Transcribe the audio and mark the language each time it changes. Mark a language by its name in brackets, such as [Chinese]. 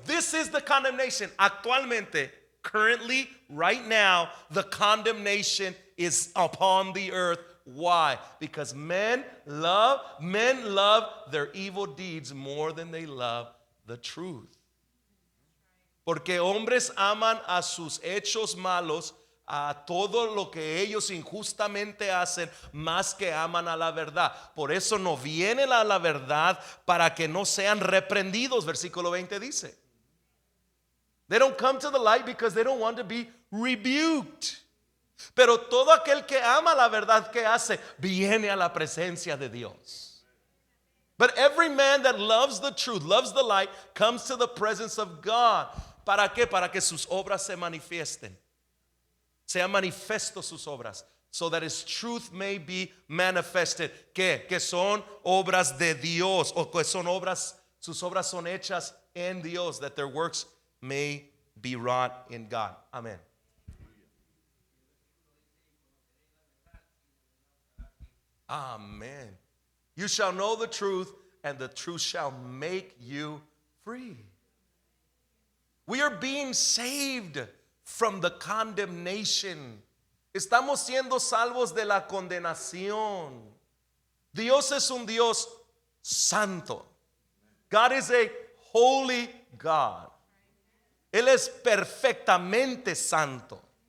[English] This is the condemnation. [Spanish] Actualmente, [English] currently, right now, the condemnation is upon the earth. Why? Because men love their evil deeds more than they love the truth. [Spanish] Porque hombres aman a sus hechos malos, a todo lo que ellos injustamente hacen, más que aman a la verdad. Por eso no vienen a la verdad para que no sean reprendidos. Versículo 20 dice. [English] They don't come to the light because they don't want to be rebuked. [Spanish] Pero todo aquel que ama la verdad, que hace, viene a la presencia de Dios. [English] But every man that loves the truth, loves the light, comes to the presence of God. [Spanish] ¿Para qué? Para que sus obras se manifiesten. Sean manifestos sus obras. [English] So that his truth may be manifested. [Spanish] ¿Qué? Que son obras de Dios. O que son obras, sus obras son hechas en Dios. [English] That their works may be wrought in God. Amen. Amen. You shall know the truth, and the truth shall make you free. We are being saved from the condemnation. [Spanish] Estamos siendo salvos de la condenación. Dios es un Dios santo. [English] God is a holy God. [Spanish] Él es perfectamente santo.